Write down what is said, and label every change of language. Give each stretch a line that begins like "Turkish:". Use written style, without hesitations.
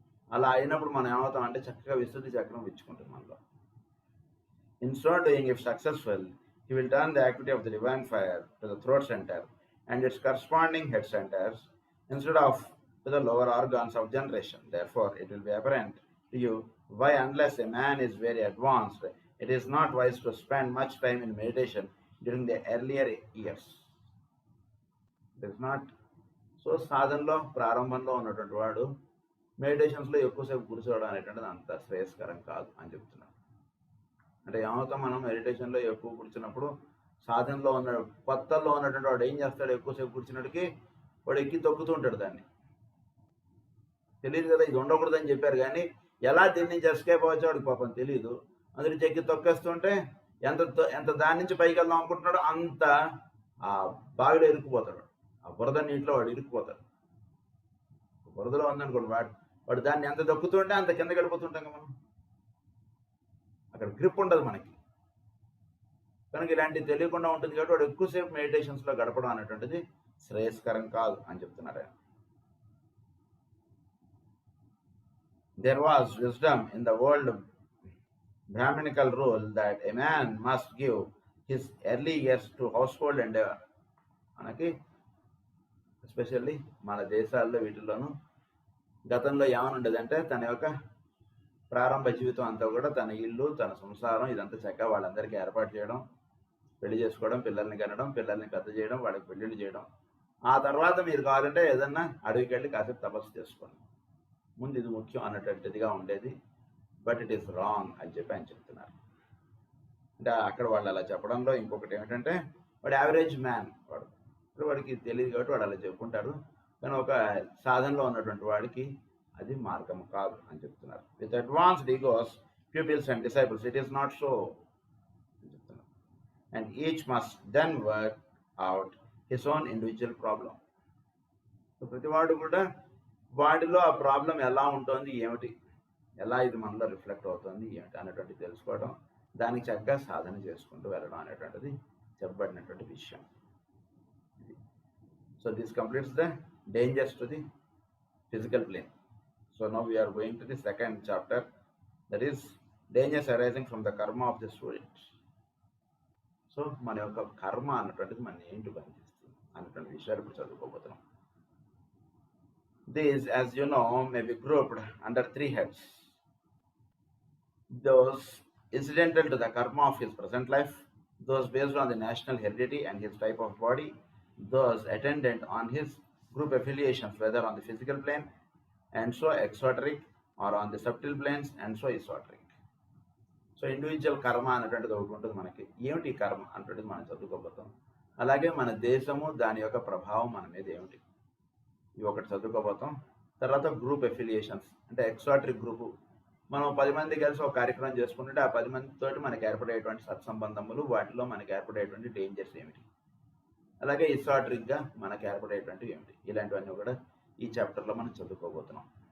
Telugu: అలా అయినప్పుడు మనం ఏమవుతాం అంటే చక్కగా విశుద్ధి చక్రం విచ్చుకుంటుంది మనలో.
English: In so doing, if successful, he will turn the activity of the divine fire to the throat centre and its corresponding head centres instead of to the lower organs of generation. Therefore, it will be apparent to you why, unless a man is very advanced, it is not wise to spend much time in meditation during the earlier years. It is not.
Telugu: So సాధనలో ప్రారంభంలో ఉన్నటువంటి వాడు మెడిటేషన్స్లో ఎక్కువసేపు కూర్చోవడం అనేటువంటిది అంత శ్రేయస్కరం కాదు అని చెప్తున్నాడు. అంటే ఏమవుతాం, మనం మెడిటేషన్లో ఎక్కువ కూర్చున్నప్పుడు సాధనలో ఉన్న కొత్తలో ఉన్నటువంటి వాడు ఏం చేస్తాడు? ఎక్కువసేపు కూర్చున్నట్టుకి వాడు ఎక్కి తొక్కుతూ ఉంటాడు. దాన్ని తెలియదు కదా, ఇది ఉండకూడదని చెప్పారు కానీ ఎలా దీని నుంచి ఎస్కేప్ అవ్వచ్చో వాడికి పాపం తెలియదు. అందులో ఎక్కి తొక్కేస్తుంటే ఎంత దాని నుంచి పైకి వెళ్దాం అనుకుంటున్నాడో అంత ఆ బావిలో ఇరుక్కుపోతాడు. ఆ బురద నీటిలో వాడు ఇరుక్కుపోతాడు. బురదలో ఉందనుకోండి, వాడు దాన్ని ఎంత దొక్కుతుంటే అంత కింద గడిపోతుంటాం కదా మనం. అక్కడ గ్రిప్ ఉండదు మనకి. కనుక ఇలాంటివి తెలియకుండా ఉంటుంది కాబట్టి వాడు ఎక్కువసేపు మెడిటేషన్స్లో గడపడం అనేటువంటిది శ్రేయస్కరం కాదు అని చెప్తున్నారు ఆయన.
English: There was wisdom in the old Brahminical rule that a man must give his early years to household endeavor.
Telugu: మనకి ఎస్పెషల్లీ మన దేశాల్లో వీటిల్లోనూ గతంలో ఏమనుండేదంటే తన యొక్క ప్రారంభ జీవితం అంతా కూడా తన ఇల్లు, తన సంసారం ఇదంతా చక్కగా వాళ్ళందరికీ ఏర్పాటు చేయడం, పెళ్లి చేసుకోవడం, పిల్లల్ని కనడం, పిల్లల్ని పెద్ద చేయడం, వాళ్ళకి పెళ్ళిళ్ళు చేయడం, ఆ తర్వాత మీరు కావాలంటే ఏదన్నా అడవికి వెళ్ళి కాసేపు తపస్సు చేసుకోండి, ముందు ఇది ముఖ్యం అన్నటువంటిదిగా ఉండేది.
English: but it is wrong
Telugu: అని చెప్పి ఆయన చెప్తున్నారు. అంటే అక్కడ వాళ్ళు అలా చెప్పడంలో ఇంకొకటి ఏమిటంటే, వాడు యావరేజ్ మ్యాన్, వాడికి తెలియదు కాబట్టి వాడు అలా చెప్పుకుంటారు. కానీ ఒక సాధనలో ఉన్నటువంటి వాడికి అది మార్గం కాదు అని చెప్తున్నారు.
English: with advanced egos pupils and disciples it is not so
Telugu: అని చెప్తున్నారు.
English: And each must then work out his own individual problem.
Telugu: ప్రతి వాడు కూడా వాడిలో ఆ ప్రాబ్లం ఎలా ఉంటుంది, ఏమిటి, ఎలా ఇది మనలో రిఫ్లెక్ట్ అవుతుంది ఏమిటి అనేటువంటి తెలుసుకోవడం, దానికి చక్కగా సాధన చేసుకుంటూ వెళ్ళడం అనేటువంటిది చెప్పబడినటువంటి విషయం.
English: So this completes the dangers to the physical plane. So now we are going to the second chapter, that is dangers arising from the karma of the student.
Telugu: సో మన యొక్క కర్మ అన్నటువంటిది మన ఏంటి పనిచేస్తుంది అన్నటువంటి విషయాలు ఇప్పుడు చదువుకోబోతున్నాం.
English: These, as you know, may be grouped under three heads. Those incidental to the karma of his present life, those based on the national heredity and his type of body, those attendant on his group affiliations, whether on the physical plane and so exoteric, or on the subtle planes and so esoteric.
Telugu: So individual కర్మ అనేటువంటిది ఒకటి ఉంటుంది మనకి. ఏమిటి కర్మ అనేటువంటిది మనం చదువుకోబోతాం. అలాగే మన దేశము దాని యొక్క ప్రభావం మన మీద ఏమిటి, ఇవి ఒకటి చదువుకోబోతాం. తర్వాత గ్రూప్ ఎఫిలియేషన్స్, అంటే ఎక్సాట్రిక్ గ్రూపు, మనం 10 మంది కలిసి ఒక కార్యక్రమం చేసుకుంటుంటే ఆ 10 మందితోటి మనకి ఏర్పడేటువంటి సత్సంబంధములు, వాటిలో మనకి ఏర్పడేటువంటి డేంజర్స్ ఏమిటి, అలాగే ఇసాట్రిక్గా మనకి ఏర్పడేటువంటివి ఏమిటి, ఇలాంటివన్నీ కూడా ఈ చాప్టర్లో మనం చదువుకోబోతున్నాం.